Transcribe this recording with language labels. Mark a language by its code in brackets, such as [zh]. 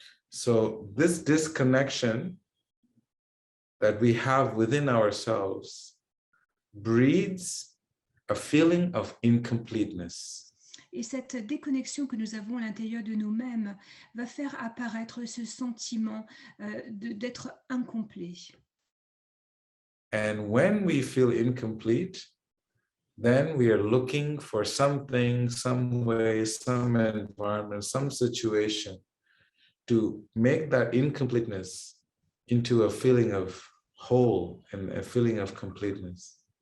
[en] So this disconnection that we have within ourselves breeds a feeling of incompleteness. [fr] Et cette déconnexion que nous avons à l'intérieur de nous-mêmes va faire apparaître ce sentiment d'être incomplet. [en] And when we feel incomplete, then we are looking for something, some way, some environment, some situation to make that incompleteness into a feeling of whole and a feeling of completeness.